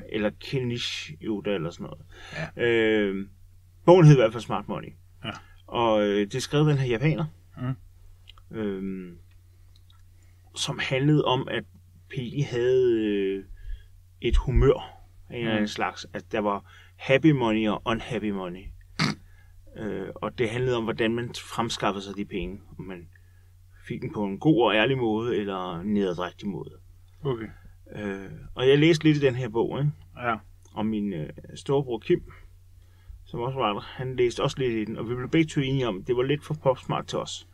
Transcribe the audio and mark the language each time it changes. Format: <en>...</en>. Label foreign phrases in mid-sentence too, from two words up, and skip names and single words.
<da>Eller Kenish Yoda eller sådan noget. Ja. Bogen hed i hvert fald Smart Money. Ja. Og det skrev den her japaner. Som handlede om, at Peggy havde et humør af en eller anden slags. At der var</da> <en>happy money</en> <da>og</da> <en>unhappy money.</en> <da>Og det handlede om, hvordan man fremskaffede sig de penge. Om man fik den på en god og ærlig måde, eller en nederdrægtig måde. Okay. Og jeg læste lidt i den her bog, ikke? Ja. Og min storebror Kim, som også var der, han læste også lidt i den, og vi blev begge to enige om, at det var lidt for popsmart til os.</da>